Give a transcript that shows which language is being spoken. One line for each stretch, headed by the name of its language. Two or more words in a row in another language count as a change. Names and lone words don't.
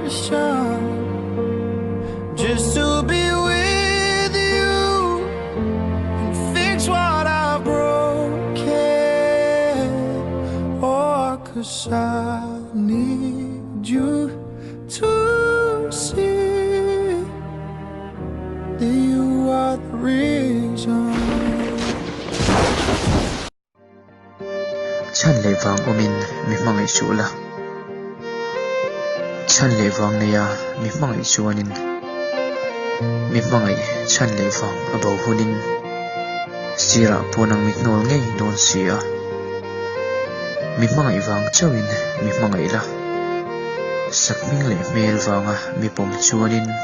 English: just to be with you and fix what I broke. Oh, 'cause I need you to see that you are the reason.
Mizo: Chan le vang omin mi mangai chula chan le vang neya mi mangai chuanin mi mangai chan le vang abo hunin sira ponang mi nol ngei don sia mi mangai vang chawin mi mangai la sakming le mel vanga mi pom chuanin